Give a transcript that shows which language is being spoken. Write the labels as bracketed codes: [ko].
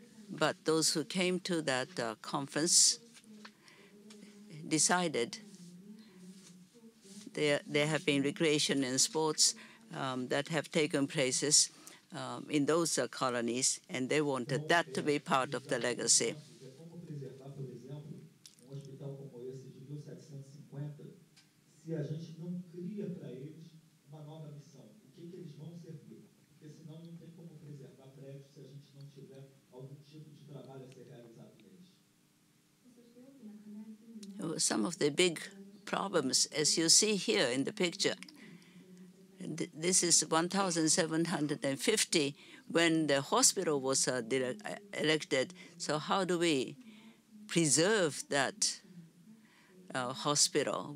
[en] But those who came to that conference decided there have been recreation and sports that have taken places in those colonies, and they wanted that to be part of the legacy. [pt] Se a gente não cria para eles uma nova missão, o que eles vão servir? Porque senão não tem como preservar prédios se a gente não tiver algum tipo de trabalho a ser realizado neles. [en] Some of the big problems, as you see here in the picture, this is 1,750 when the hospital was erected. So how do we preserve that hospital?